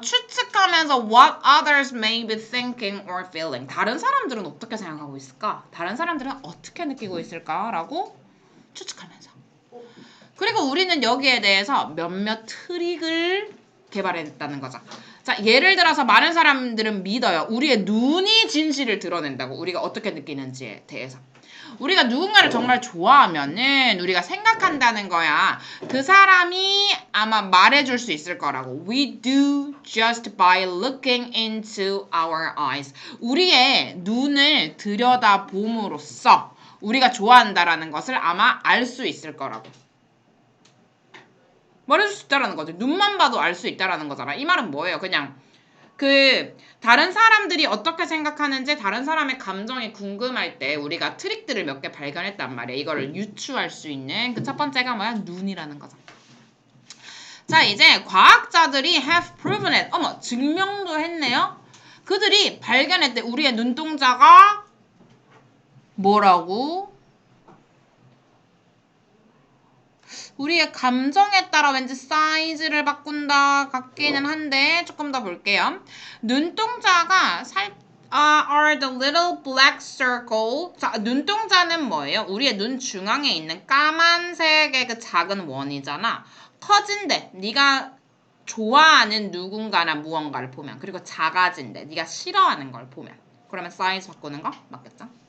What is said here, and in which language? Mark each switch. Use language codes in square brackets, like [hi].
[ko] 추측하면서 [en] what others may be thinking or feeling. [ko] 다른 사람들은 어떻게 생각하고 있을까? 다른 사람들은 어떻게 느끼고 있을까? 라고 추측하면서. 그리고 우리는 여기에 대해서 몇몇 트릭을 개발했다는 거죠. 자, 예를 들어서 많은 사람들은 믿어요. 우리의 눈이 진실을 드러낸다고. 우리가 어떻게 느끼는지에 대해서. 우리가 누군가를 정말 좋아하면은 우리가 생각한다는 거야. 그 사람이 아마 말해줄 수 있을 거라고. [en] We do just by looking into our eyes. [ko] 우리의 눈을 들여다봄으로써 우리가 좋아한다라는 것을 아마 알 수 있을 거라고. 말해줄 수 있다라는 거지. 눈만 봐도 알 수 있다라는 거잖아. 이 말은 뭐예요? 그냥 다른 사람들이 어떻게 생각하는지 다른 사람의 감정이 궁금할 때 우리가 트릭들을 몇 개 발견했단 말이야. 이거를 유추할 수 있는 그 첫 번째가 뭐야? 눈이라는 거죠. 자, 이제 과학자들이 [en] have proven it. [ko] 어머, 증명도 했네요. 그들이 발견했대. 우리의 눈동자가 뭐라고? 우리의 감정에 따라 왠지 사이즈를 바꾼다 같기는 한데 조금 더 볼게요. 눈동자가 [en] are the little black circle. [ko] 자, 눈동자는 뭐예요? 우리의 눈 중앙에 있는 까만색의 그 작은 원이잖아. 커진대. 네가 좋아하는 누군가나 무언가를 보면. 그리고 작아진대. 네가 싫어하는 걸 보면. 그러면 사이즈 바꾸는 거 맞겠죠?